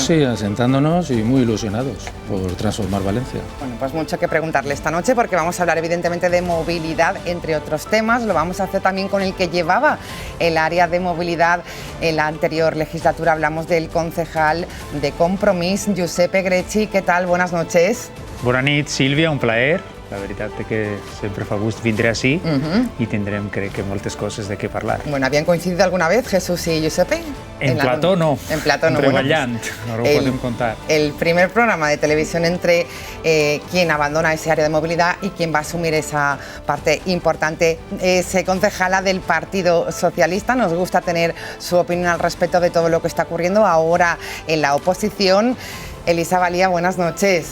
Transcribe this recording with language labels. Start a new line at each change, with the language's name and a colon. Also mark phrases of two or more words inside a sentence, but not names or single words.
Spanish: Sí, asentándonos y muy ilusionados por transformar Valencia. Bueno, pues mucho que preguntarle esta noche porque vamos a hablar evidentemente de movilidad, entre otros temas. Lo vamos a hacer también con el que llevaba el área de movilidad en la anterior legislatura. Hablamos del concejal de Compromís, Giuseppe Grecci. ¿Qué tal? Buenas noches.
Catalan: Bona nit, Sílvia, un plaer. La veritat és que sempre fa gust vindre així i tindrem, crec que, moltes coses de què parlar.
Spanish: Bueno, ¿habían coincidido alguna vez Jesús y Giuseppe?
Catalan: En plató no. En plató no. Treballant, no ho podem contar.
Spanish: El primer programa de televisión entre quien abandona ese área de movilidad y quien va a asumir esa parte importante. Concejala del Partido Socialista. Nos gusta tener su opinión al respecto de todo lo que está ocurriendo ahora en la oposición. Elisa Valía, buenas noches.